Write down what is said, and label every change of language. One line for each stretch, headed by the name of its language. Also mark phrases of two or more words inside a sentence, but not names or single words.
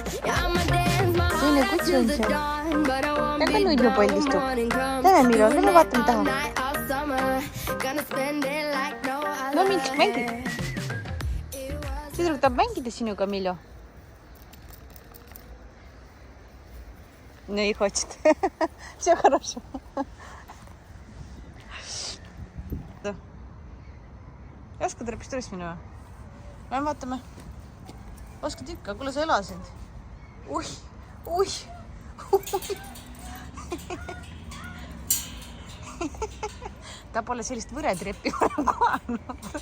English: Yeah, I'ma dance my heart out till the dawn, but I won't be done when morning comes. Doing it all night, all summer, gonna spend it like no other.
Estonian: No Miltsik, mängi. Tüdruk tahab mängida sinuga, Milo.
Russian: Не хочет. Все хорошо.
Estonian: Oskad repistooris minu või? Lähen vaatame. Oskad ikka, kuule sa elasid. Ui. Ta pole sellist võretreppi varem kohanud.